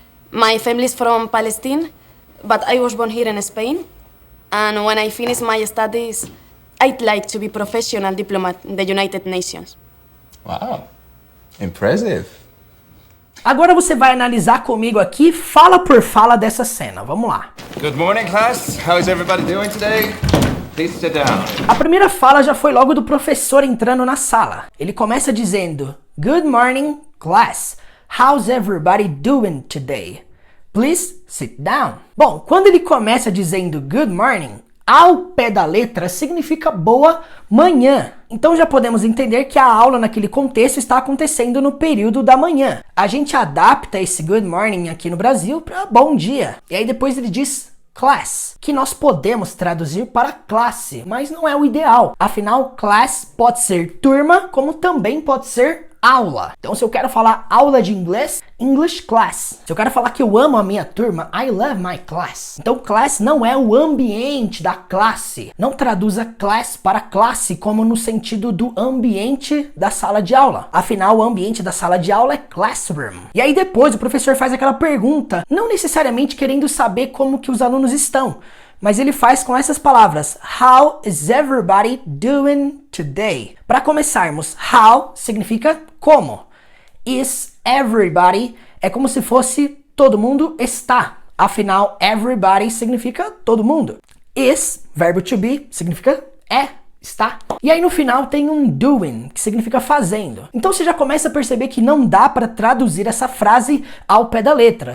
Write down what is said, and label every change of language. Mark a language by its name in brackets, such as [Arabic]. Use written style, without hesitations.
[English] My family's from Palestine, but I was born here in Spain. And when I finish my studies, I'd like to be professional diplomat in the United Nations. Wow. Impressive. [Portuguese] Agora você vai analisar comigo aqui, fala por fala dessa cena. Vamos lá. [English] Good morning, class. How is everybody doing today? Please sit down. [Portuguese] A primeira fala já foi logo do professor entrando na sala. Ele começa dizendo: [English] Good morning, class. How's everybody doing today? Please sit down. [Portuguese] Bom, quando ele começa dizendo good morning, ao pé da letra significa boa manhã. Então já podemos entender que a aula naquele contexto está acontecendo no período da manhã. A gente adapta esse good morning aqui no Brasil para bom dia. E aí depois ele diz class, que nós podemos traduzir para classe, mas não é o ideal. Afinal, class pode ser turma, como também pode ser aula. Então se eu quero falar aula de inglês, English class. Se eu quero falar que eu amo a minha turma, [English] I love my class. [Portuguese] Então class não é o ambiente da classe. Não traduza class para classe como no sentido do ambiente da sala de aula. Afinal, o ambiente da sala de aula é classroom. E aí depois o professor faz aquela pergunta, não necessariamente querendo saber como que os alunos estão, mas ele faz com essas palavras. [English] How is everybody doing today? [Portuguese] Para começarmos, how significa como. Is everybody é como se fosse todo mundo está. Afinal, everybody significa todo mundo. Is, verbo to be, significa está. E aí no final tem um doing, que significa fazendo. Então você já começa a perceber que não dá para traduzir essa frase ao pé da letra.